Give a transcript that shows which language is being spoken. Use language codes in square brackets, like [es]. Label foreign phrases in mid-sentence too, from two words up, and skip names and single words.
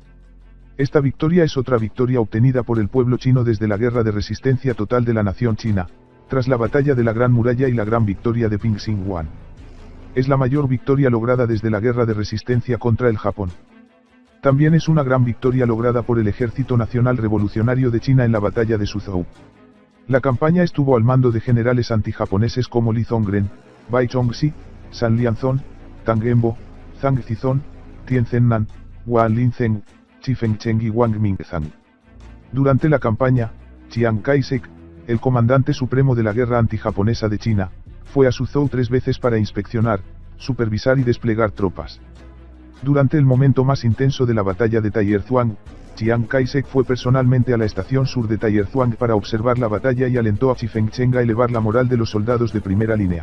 [es] Esta victoria es otra victoria obtenida por el pueblo chino desde la guerra de resistencia total de la nación china, tras la batalla de la Gran Muralla y la gran victoria de Pingxinghuan. Es la mayor victoria lograda desde la guerra de resistencia contra el Japón. También es una gran victoria lograda por el Ejército Nacional Revolucionario de China en la batalla de Suzhou. La campaña estuvo al mando de generales antijaponeses como Li Zongren, Bai Chongxi, San Lianzong, Tang Genbo, Zhang Zizong, Tien Zhennan, Huan Linzeng, Chi Fengcheng y Wang Mingzang. Durante la campaña, Chiang Kai-shek, el comandante supremo de la guerra antijaponesa de China, fue a Suzhou 3 veces para inspeccionar, supervisar y desplegar tropas. Durante el momento más intenso de la batalla de Tayerzuang, Chiang Kai-shek fue personalmente a la estación sur de Tayerzuang para observar la batalla y alentó a Chi Fengcheng a elevar la moral de los soldados de primera línea.